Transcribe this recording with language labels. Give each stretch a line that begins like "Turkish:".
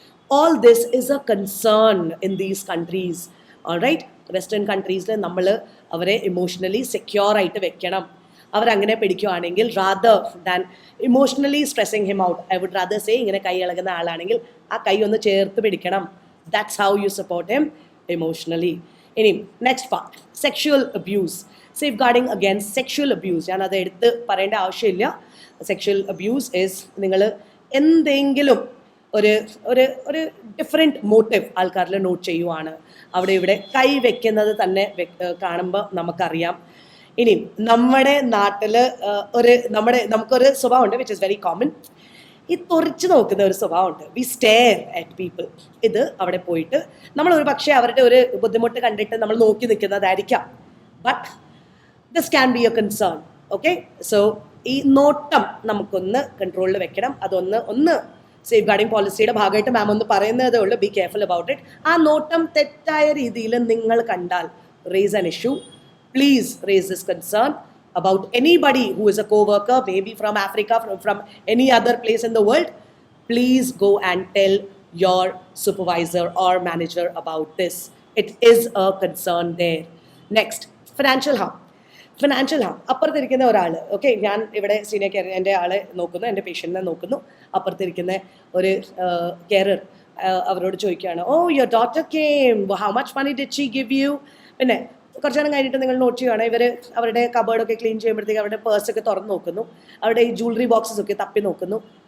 English: All this is a concern in these countries. Alright, western കൺട്രീസിൽ
Malayalam: നമ്മൾ അവരെ emotionally secure ആയിട്ട് വെക്കണം. അവരങ്ങനെ പിടിക്കുകയാണെങ്കിൽ,
English: rather than emotionally stressing him out,
Malayalam: I would rather say ഇങ്ങനെ കൈ ഇളകുന്ന ആളാണെങ്കിൽ ആ കൈ ഒന്ന് ചേർത്ത് പിടിക്കണം.
English: That's how you support him emotionally.
Malayalam: ഇനി next part, sexual abuse. സേഫ്ഗാർഡിങ് against sexual abuse. ഞാൻ അത് എടുത്ത് പറയേണ്ട ആവശ്യമില്ല. സെക്ഷുവൽ അബ്യൂസ് ഈസ് നിങ്ങൾ എന്തെങ്കിലും ഒരു ഡിഫറെൻറ്റ് മോട്ടീവ് ആൾക്കാരിൽ നോട്ട് ചെയ്യുവാണ്, അവിടെ ഇവിടെ കൈ വെക്കുന്നത് തന്നെ കാണുമ്പോൾ നമുക്കറിയാം. ഇനി നമ്മുടെ നാട്ടിൽ നമുക്കൊരു സ്വഭാവമുണ്ട്
English: Which is very common.
Malayalam: ഈ തുറച്ച് നോക്കുന്ന ഒരു സ്വഭാവമുണ്ട്.
English: We stare at people.
Malayalam: ഇത് അവിടെ പോയിട്ട് നമ്മൾ ഒരു പക്ഷേ അവരുടെ ഒരു ബുദ്ധിമുട്ട് കണ്ടിട്ട് നമ്മൾ നോക്കി നിൽക്കുന്നതായിരിക്കാം,
English: But this can be a concern.
Malayalam: Okay, so ഈ നോട്ടം നമുക്കൊന്ന് കൺട്രോളിൽ വെക്കണം. അതൊന്ന് സേഫ് ഗാർഡിംഗ് പോളിസിയുടെ ഭാഗമായിട്ട് മാം ഒന്ന് പറയുന്നതേ ഉള്ളൂ,
English: Be careful about it.
Malayalam: ആ നോട്ടം തെറ്റായ രീതിയിൽ നിങ്ങൾ കണ്ടാൽ,
English: Raise an issue, please raise this concern about anybody who is a co-worker, maybe from Africa, from any other place in the world. Please go and tell your supervisor or manager about this. It is a concern there. Next, financial harm.
Malayalam: അപ്പുറത്തിരിക്കുന്ന ഒരാൾ, okay, ഞാൻ ഇവിടെ senior care എൻ്റെ ആളെ നോക്കുന്നു, എൻ്റെ പേഷ്യൻറ്റിനെ നോക്കുന്നു. അപ്പുറത്തിരിക്കുന്ന ഒരു carer അവരോട് ചോദിക്കുകയാണ്,
English: Oh your daughter came, how much money did she give you?
Malayalam: പിന്നെ കുറച്ച് നേരം കഴിഞ്ഞിട്ട് നിങ്ങൾ നോട്ട് ചെയ്യുകയാണ്, ഇവർ അവരുടെ കബേർഡൊക്കെ ക്ലീൻ ചെയ്യുമ്പോഴത്തേക്ക് അവരുടെ പേഴ്സൊക്കെ തുറന്ന് നോക്കുന്നു, അവരുടെ ഈ ജ്വല്ലറി ബോക്സസ് ഒക്കെ തപ്പി നോക്കുന്നു.